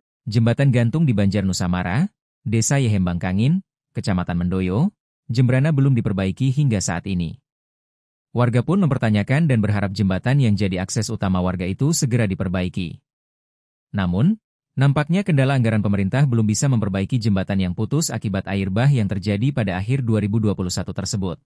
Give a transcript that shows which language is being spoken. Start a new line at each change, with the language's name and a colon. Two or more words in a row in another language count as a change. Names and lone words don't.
Indonesian: Jembatan gantung di Banjar Nusamara, Desa Yehembang Kangin, Kecamatan Mendoyo, Jembrana belum diperbaiki hingga saat ini. Warga pun mempertanyakan dan berharap jembatan yang jadi akses utama warga itu segera diperbaiki. Namun, nampaknya kendala anggaran pemerintah belum bisa memperbaiki jembatan yang putus akibat air bah yang terjadi pada akhir 2021 tersebut.